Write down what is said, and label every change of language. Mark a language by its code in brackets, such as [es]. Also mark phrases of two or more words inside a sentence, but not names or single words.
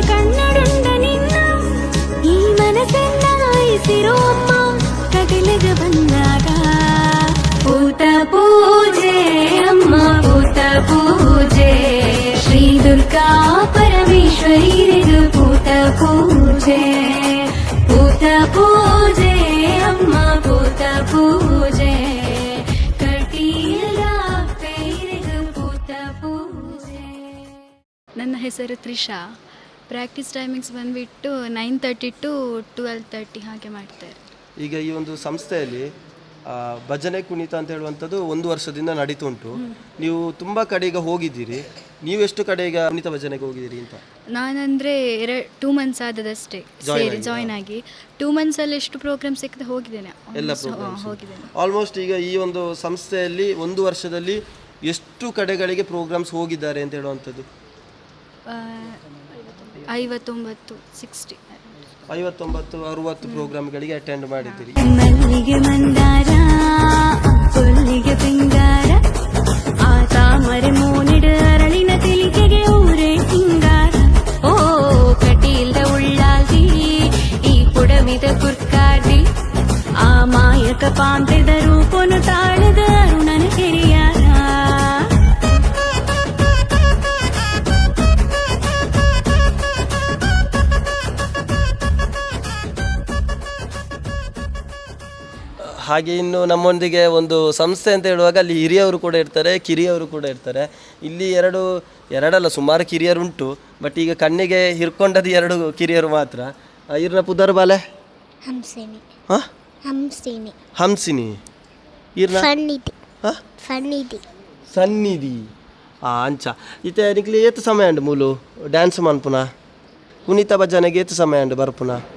[tcy] ಕಣ್ಣಡುಂಡ ನಿನ್ನ ಈ ಮನಸ್ಸನ್ನ ಇಸಿರೋ ಅಮ್ಮ ಕಟಲಿಗೆ ಬಂದಾಗ ಪೂತ ಪೂಜೆ ಅಮ್ಮ ಪೂತ ಪೂಜೆ ಶ್ರೀ ದುರ್ಗಾ ಪರಮೇಶ್ವರಿದು ಪೂತ ಪೂಜೆ ಪೂತ ಪೂಜೆ ಅಮ್ಮ ಪೂತ ಪೂಜೆ ಕಟೀಲ ಪೇರಿದು ಪೂತ ಪೂಜೆ. [kn] ನನ್ನ ಹೆಸರು ತ್ರಿಷಾ. [en] practice timings [kn] ಬಂದುಬಿಟ್ಟು 9:30 to 12:30 ಹಾಗೆ ಮಾಡ್ತಾರೆ. ಈಗ ಈ ಒಂದು ಸಂಸ್ಥೆಯಲ್ಲಿ ಭಜನೆ ಕುಣಿತ ಅಂತ ಹೇಳುವಂಥದ್ದು 1 ವರ್ಷದಿಂದ ನಡೀತು ಉಂಟು. ನೀವು ತುಂಬ ಕಡೆ ಈಗ ಹೋಗಿದ್ದೀರಿ, ನೀವು ಎಷ್ಟು ಕಡೆ ಈಗ ಕುಣಿತ ಭಜನೆಗೆ ಹೋಗಿದ್ದೀರಿ ಅಂತ? ನಾನಂದರೆ 2 months ಆದದಷ್ಟೇ ಸೇರಿ ಜಾಯ್ನ್ ಆಗಿ. 2 monthsಲ್ಲಿ ಎಷ್ಟು ಪ್ರೋಗ್ರಾಮ್ ಸಿಕ್ಕದೆ ಹೋಗಿದ್ದೇನೆ, ಎಲ್ಲ ಹೋಗಿದ್ದೇನೆ ಆಲ್ಮೋಸ್ಟ್. ಈಗ ಈ ಒಂದು ಸಂಸ್ಥೆಯಲ್ಲಿ 1 ವರ್ಷದಲ್ಲಿ ಎಷ್ಟು ಕಡೆಗಳಿಗೆ ಪ್ರೋಗ್ರಾಮ್ಸ್ ಹೋಗಿದ್ದಾರೆ ಅಂತ ಹೇಳುವಂಥದ್ದು? 59-60 ಪ್ರೋಗ್ರಾಮ್ಗಳಿಗೆ ಅಟೆಂಡ್ ಮಾಡಿದ್ದೀರಿ. [tcy] ಮಲ್ಲಿಗೆ ಮಂದಾರ ಅಬ್ಬೊಲ್ಲಿಗೆ ಪಿಂಗಾರ ಆ ತಾಮರೆ ಮೂನಿಡು ಅರಳಿನ ತೆಲಿಗೆಗೆ ಊರೇ ಸಿಂಗಾರ ಓ ಕಟೀಲ್ದ ಉಳ್ಳಾಲ್ದಿ ಈ ಪುಡಮಿದ ಕುರ್ಕಾರ್ದಿ ಆ ಮಾಯಕ ಪಾಂತೆದ ರೂಪನು ತಾಳದ ಅರುಣನ ಕೆರಿಯಾರ [kn] ಹಾಗೆ ಇನ್ನು ನಮ್ಮೊಂದಿಗೆ ಒಂದು ಸಂಸ್ಥೆ ಅಂತ ಹೇಳುವಾಗ ಅಲ್ಲಿ ಹಿರಿಯವರು ಕೂಡ ಇರ್ತಾರೆ, ಕಿರಿಯವರು ಕೂಡ ಇರ್ತಾರೆ. ಇಲ್ಲಿ ಎರಡಲ್ಲ ಸುಮಾರು ಕಿರಿಯರು ಉಂಟು, ಬಟ್ ಈಗ ಕಣ್ಣಿಗೆ ಹಿರ್ಕೊಂಡದ್ದು 2 ಕಿರಿಯರು ಮಾತ್ರ. [tcy] ಇರ್ನ ಪುದರ್ ಬಾಲೆ ಹಂಸಿನಿ ಹಾಂ ಹಂಸಿನಿ ಹಂಸಿನಿ ಇರ್ನ ಸನ್ನಿಧಿ ಸನ್ನಿಧಿ ಸನ್ನಿಧಿ ಅಂಚ ಇತ್ತೆ ನಿಕ್ಲಿ ಏತು ಸಮಯ ಉಂಡು ಮೂಲು ಡ್ಯಾನ್ಸ್ ಮನ್ಪುನ ಕುಣಿತ ಭಜನೆಗೆ ಏತು ಸಮಯ ಉಂಡು ಬರ್ಪುನ?